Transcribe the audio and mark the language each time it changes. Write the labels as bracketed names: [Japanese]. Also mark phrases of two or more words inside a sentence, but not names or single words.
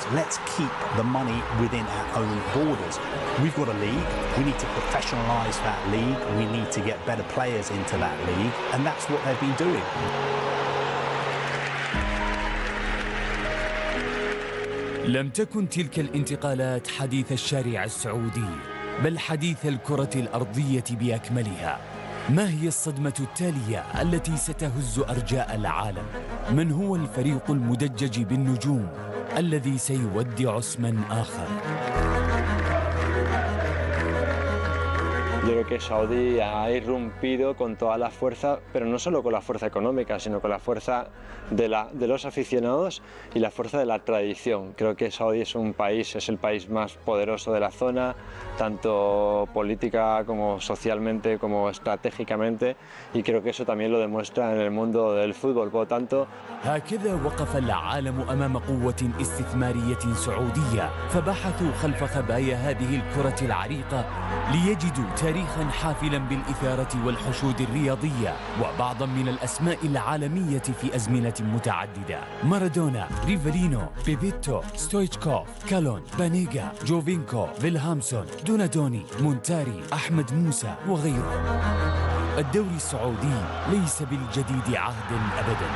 [English] Let's keep the money within our own borders. We've got a league. We need to professionalise that league. We need to get better players into that league. And that's what they've been doing. [Arabic] لم تكن تلك الانتقالات حديث الشارع السعودي، بل حديث الكرة الأرضية بأكملها. ما هي الصدمة التالية التي ستهز أرجاء العالم؟ من هو الفريق المدجج بالنجوم الذي سيودع اسما آخر؟ [Spanish] Yo creo que Saudi ha irrumpido con toda la fuerza, pero no solo con la fuerza económica, sino con la fuerza de los aficionados y la fuerza de la tradición. Creo que Saudi es el país más poderoso de la zona, tanto política como socialmente, como estratégicamente, y creo que eso también lo demuestra en el mundo del fútbol. Por lo tanto, [Arabic] هكذا وقف العالم أمام قوة استثمارية سعودية، فبحثوا خلف خبايا هذه الكرة العريقة ليجدوا تاريخاً حافلاً بالإثارة والحشود الرياضية وبعضاً من الأسماء العالمية في أزمنة متعددة: مارادونا، ريفالينو، بيبيتو، ستويتشكوف، كالون، بانيغا، جوفينكو، فيلهامسون، دونادوني، مونتاري، أحمد موسى وغيرهم. الدوري السعودي ليس بالجديد عهد أبداً.